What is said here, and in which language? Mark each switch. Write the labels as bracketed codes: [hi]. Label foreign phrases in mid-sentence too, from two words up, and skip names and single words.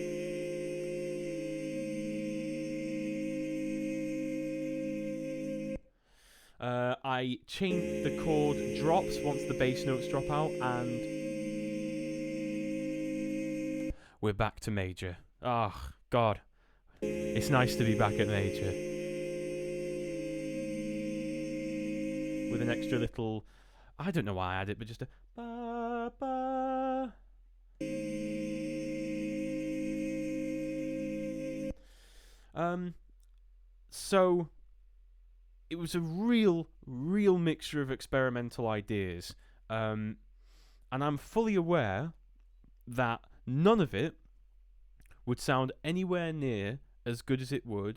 [en] I change the chord drops once the bass notes drop out, and we're back to major. Oh, God. It's nice to be back at major. With an extra little... I don't know why I added it, but just a... Ba, ba. So it was a real mixture of experimental ideas. And I'm fully aware that none of it would sound anywhere near as good as it would.